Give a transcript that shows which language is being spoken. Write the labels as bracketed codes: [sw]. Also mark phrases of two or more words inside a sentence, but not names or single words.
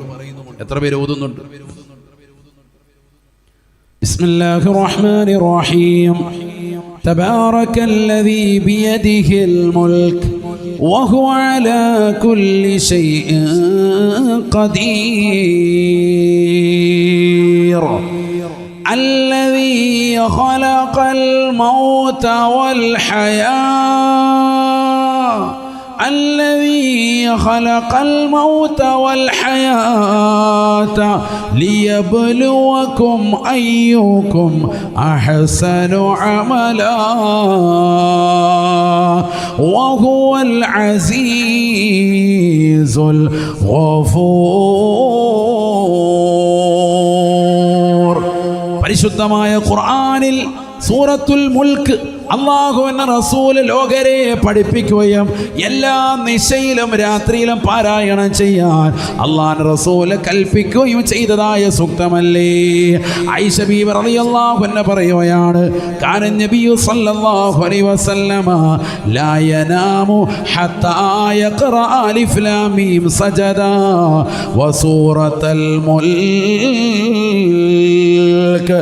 [ml] എത്ര പേര് ഓതുന്നുണ്ട്? [ar] بسم الله الرحمن الرحيم. تبارك الذي بيده الملك وهو على كل شيء قدير. الذي خلق الموت والحياة الذي خلق الموت والحياة ليبلوكم أيكم أحسن عملا وهو العزيز الغفور. [ml] പരിശുദ്ധമായ ഖുർആനിൽ സൂറത്തുൽ മുൽക്ക് അല്ലാഹുവിന്റെ റസൂൽ ലോകരെ പഠിപ്പിക്കുകയും എല്ലാ നിശയിലും രാത്രിയിലും പാരായണം ചെയ്യാൻ അല്ലാഹുവിന്റെ റസൂൽ കൽപ്പിക്കുകയും ചെയ്തതായ സൂക്തമല്ലേ? ആയിഷ ബീവി റളിയല്ലാഹു അൻഹ പറയുകയാണ്, [ar] كان النبي صلى الله عليه وسلم لا ينام حتى يقرأ الم السجدة وسورة الملك.